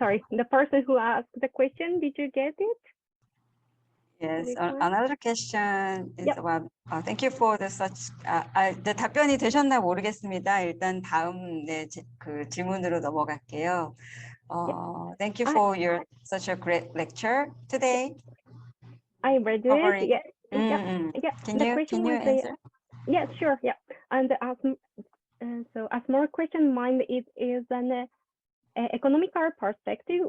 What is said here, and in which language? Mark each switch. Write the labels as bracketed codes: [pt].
[en] the person who asked the question, did you get it? Yes, another question is about. Thank you for the such. [ko] 네, 답변이 되셨나 모르겠습니다. 일단 다음 그 질문으로 넘어갈게요. [en] Thank you for such a great lecture today. I read it. Yeah. Can you answer? Yeah, sure. Yeah, and so a small question in mind is an economical perspective.